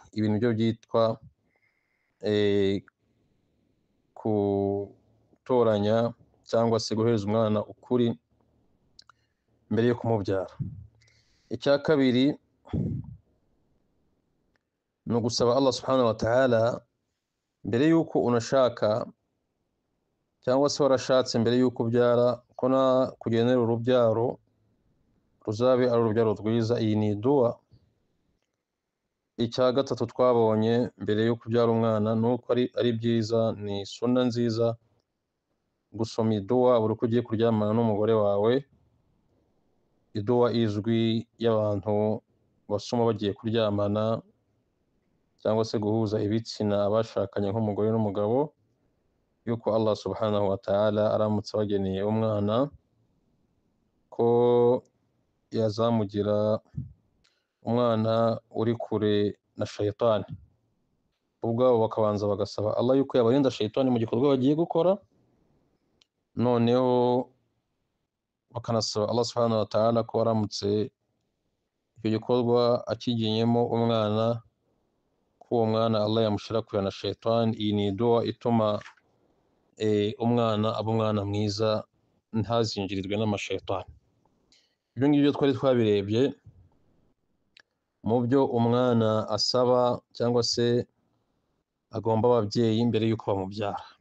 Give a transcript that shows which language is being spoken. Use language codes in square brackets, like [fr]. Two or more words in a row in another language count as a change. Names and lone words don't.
[rw] Ibintu byo byitwa gutoranya cyangwa se guhereza umwana ukuri mbere yo kumubyara. Icya kabiri ni ugusaba Allah [ar] سبحانه وتعالى [rw] mbere y'uko unashaka cyangwa se warashatse mbere y'uko ubyara, ko kugenera urubyaro ruzabe ari urubyaro rwiza. Iyi ni dua. Icya gatatu twabonye mbere yo kubyara umwana ni uko ari byiza, ni sunna nziza gusoma idua buri uko ugiye kuryamana n'umugore wawe. Idua izwi y'abantu basoma bagiye kuryamana cyangwa se guhuza ibitsina abashakanye nk'umugore n'umugabo, yuko Allah [ar] سبحانه وتعالى [rw] aramutse abageneye umwana ko yazamugira umwana uri kure na shayitani. Ubwabo bakabanza bagasaba Allah yuko yabarinda shayitani mu gikorwa bagiye gukora, noneho bakanasaba Allah [ar] سبحانه وتعالى [rw] ko aramutse icyo gikorwa akigiyemo umwana, ko uwo mwana Allah yamushyira kure na shayitani. Iyi ni dua ituma umwana aba umwana mwiza, ntazinjirirwe n'amashayitani. Ibyo ngibyo twari twabirebye mu byo umwana asaba cyangwa se agomba ababyeyi mbere y'uko bamubyara.